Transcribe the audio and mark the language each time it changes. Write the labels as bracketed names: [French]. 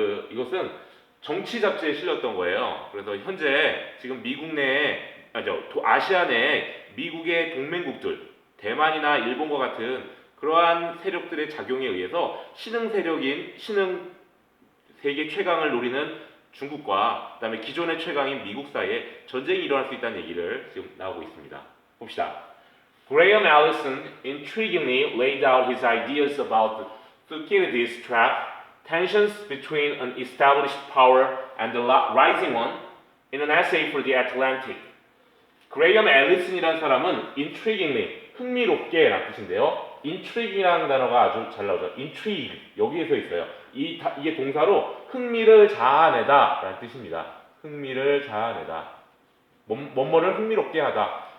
[Korean] 이것은 정치 잡지에 실렸던 거예요. 그래서 현재 지금 미국 내에, 아시아 내에 미국의 동맹국들, 대만이나 일본과 같은 그러한 세력들의 작용에 의해서 신흥 세계 최강을 노리는 중국과 그다음에 기존의 최강인 미국 사이에 전쟁이 일어날 수 있다는 얘기를 지금 나오고 있습니다. 봅시다. [English] Graham Allison intriguingly laid out his ideas about Thucydides' trap, tensions between an established power and the rising one, in an essay for the Atlantic. [Korean] 그레이엄 앨리슨이라는 사람은 intriguingly, 흥미롭게 라는 뜻인데요. intrigue이라는 단어가 아주 잘 나오죠. intrigue, 여기에서 있어요. 이게 동사로 흥미를 자아내다 라는 뜻입니다. 흥미를 자아내다. 뭐뭐를 흥미롭게 하다.